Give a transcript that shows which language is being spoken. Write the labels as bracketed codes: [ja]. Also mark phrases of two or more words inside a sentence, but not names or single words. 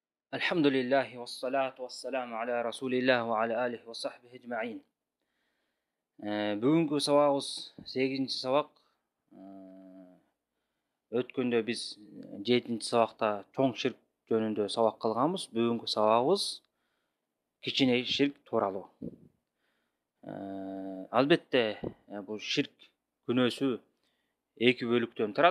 [ar] الحمد لله والصلاة والسلام على رسول الله وعلى آله وصحبه أجمعين. [ky] Бүгүнкү сабагыбыз 8-ci сабак. Өткөндө биз 7-ci сабакта чоң ширк жөнүндө сабак кылганбыз. Бүгүнкү сабагыбыз кичине ширк тууралуу. Албетте, бул ширк күнөөсү эки бөлүктөн турат.